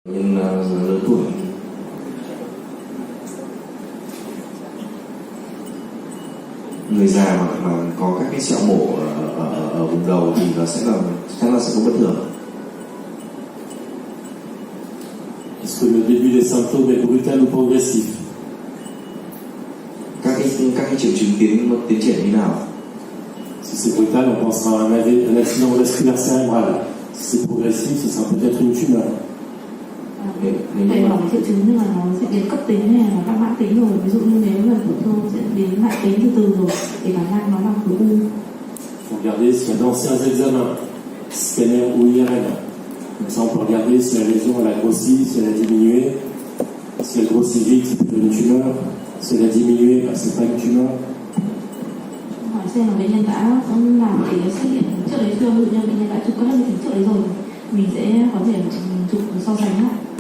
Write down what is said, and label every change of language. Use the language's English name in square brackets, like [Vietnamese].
[Vietnamese] Nhưng lớn tuổi người già mà có các cái sẹo mổ ở vùng đầu thì nó sẽ chắc là sẽ có bất thường. [French] Est-ce que le début des symptômes est brutal ou progressif? [Vietnamese] Các cái triệu chứng tiến triển như nào? [French] Si c'est brutal, on pensera à un accident vasculaire cérébral. Si c'est progressif, ce sera peut-être une tumeur. [Vietnamese] Thầy hỏi triệu chứng nhưng mà nó sẽ đến cấp tính hay là nó đang mãn tính rồi. Ví dụ như nếu mà tổn thương sẽ đến mãn tính từ từ rồi thì khả năng nó là khối u. [French] Il faut regarder s'il y a d'anciens examens, scanner ou IRM. Comme ça, on peut regarder si la lésion elle a grossi, si elle a diminué. Si elle grossit vite, c'est plutôt une tumeur. Si elle a diminué, c'est pas une tumeur. [Vietnamese] Hỏi xem là bệnh nhân đã làm cái xét nghiệm trước đấy chưa, ví dụ như bệnh nhân đã chụp các hình trước đấy rồi, mình sẽ có thể chụp so sánh lại.